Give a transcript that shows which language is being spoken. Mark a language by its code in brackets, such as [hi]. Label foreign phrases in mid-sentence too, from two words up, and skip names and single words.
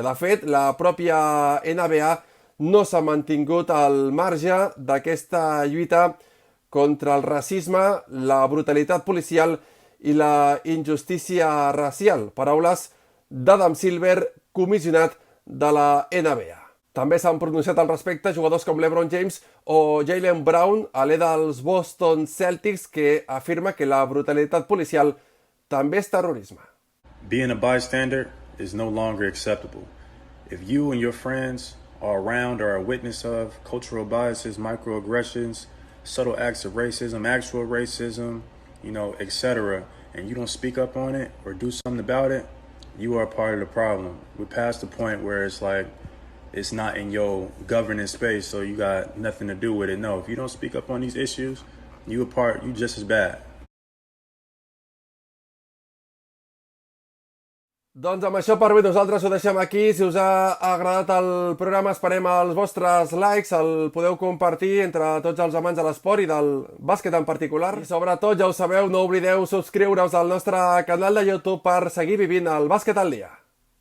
[ca] De fet, la pròpia NBA no s'ha mantingut al marge d'aquesta lluita contra el racisme, la brutalitat policial i la injustícia racial. Paraules d'Adam Silver, comissionat de la NBA. També s'han pronunciat al respecte jugadors com LeBron James o Jaylen Brown, alè dels Boston Celtics, que afirma que la brutalitat policial també és terrorisme. [en] Being a bystander is no longer acceptable. If you and your friends are around or are a witness of cultural biases, microaggressions, subtle acts of racism, actual racism, etc., and you don't speak up on it or do something about it, you are part of the problem. We're past the point where it's like, it's not in your governance space, so you got nothing to do with it. No, if you don't speak up on these issues, you just as bad. [ca] Doncs amb això per avui nosaltres ho deixem aquí. Si us ha agradat el programa esperem els vostres likes, el podeu compartir entre tots els amants de l'esport i del bàsquet en particular. I sobretot, ja ho sabeu, no oblideu subscriure-us al nostre canal de YouTube per seguir vivint el bàsquet al dia.